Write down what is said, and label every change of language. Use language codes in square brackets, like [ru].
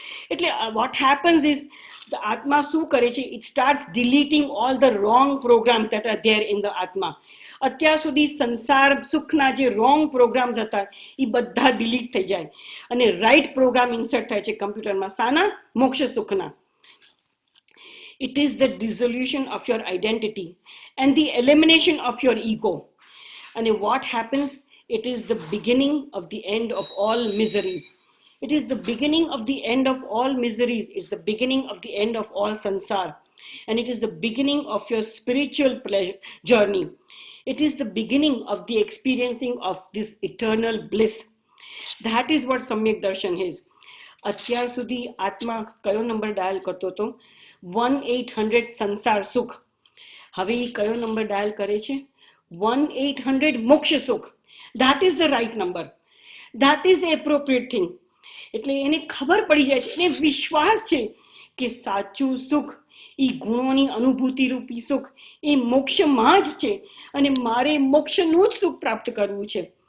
[en] એટલે what happens is the [gu] આત્મા શું કરે છે? [en] It starts deleting all the wrong programs that are there in the આત્મા. [gu] અત્યાર સુધી સંસાર સુખના જે રોંગ પ્રોગ્રામ્સ હતા એ બધા ડિલીટ થઈ જાય અને રાઈટ પ્રોગ્રામ ઇન્સર્ટ થાય છે કમ્પ્યુટરમાં. શાના? મોક્ષ સુખના. [en] It is the dissolution of your identity and the elimination of your ego. And what happens? It is the beginning of the end of all miseries. It is the beginning of the end of all miseries. It's the beginning of the end of all sansar. And it is the beginning of your spiritual pleasure journey. It is the beginning of the experiencing of this eternal bliss. That is what Samyak Darshan is. [gu] અત્યાર સુધી આત્મા કયો number dial કરતો હતો? 1-800 સંસાર સુખ. હવે એ કયો નંબર ડાયલ કરે છે? 1-800 મોક્ષ સુખ. [en] That is the right number. That is the appropriate thing. [gu] એટલે એને ખબર પડી જાય છે, એને વિશ્વાસ છે કે સાચું સુખ એ ગુણોની અનુભૂતિ રૂપી સુખ એ મોક્ષમાં જ છે અને મારે મોક્ષનું જ સુખ પ્રાપ્ત કરવું છે.